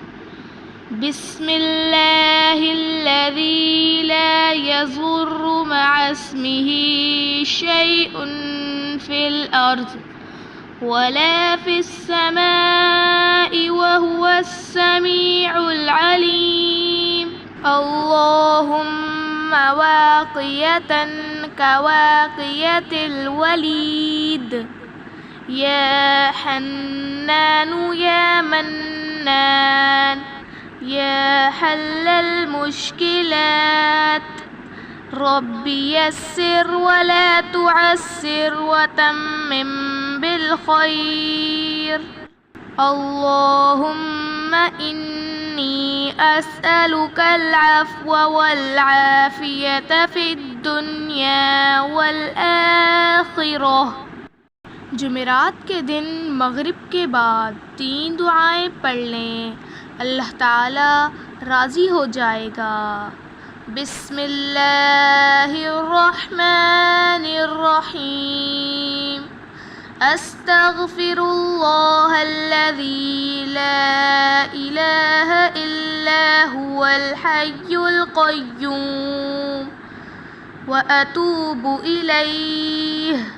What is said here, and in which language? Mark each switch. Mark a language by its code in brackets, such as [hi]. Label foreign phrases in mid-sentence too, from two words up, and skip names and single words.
[ar] بسم الله الذي لا يضر مع اسمه شيء في الأرض ولا في السماء وهو السميع العليم. اللهم واقية كواقية الوليد. يا حنان يا منان يا حلال المشكلات. رب يسر ولا تعسر وتمم بالخير. اللهم إني أسألك العفو والعافية في الدنيا والآخرة. [ur] جمعرات کے دن مغرب کے بعد 3 دعائیں پڑھ لیں، اللہ تعالیٰ راضی ہو جائے گا. [ar] बिस्मिल्लाहिर्रहमानिर्रहीम। أستغفر الله الذي لا إله إلا هو الحي القيوم وأتوب إليه.